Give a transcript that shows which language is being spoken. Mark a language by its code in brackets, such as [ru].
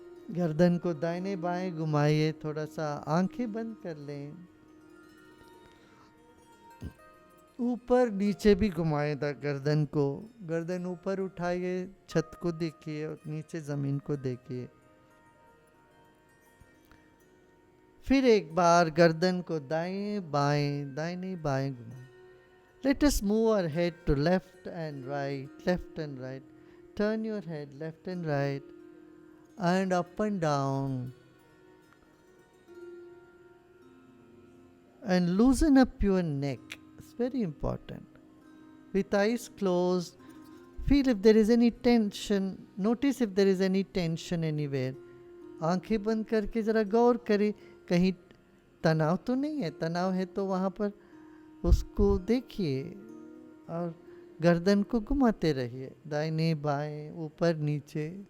[hi] गर्दन को दाहिने बाएं घुमाइए, थोड़ा सा आंखें बंद कर लें, ऊपर नीचे भी घुमाए था गर्दन को, गर्दन ऊपर उठाइए, छत को देखिए और नीचे जमीन को देखिए। फिर एक बार गर्दन को दाएं बाएं दाहिने बाएं घुमाएं। [en] Let us move our head to left and right. Turn your head left and right and up and down. And loosen up your neck. It's very important. With eyes closed, feel if there is any tension. Notice if there is any tension anywhere. [hi] आंखें बंद करके जरा गौर करें, कहीं तनाव तो नहीं है। तनाव है तो वहाँ पर उसको देखिए और गर्दन को घुमाते रहिए, दाहिने बाएं ऊपर नीचे।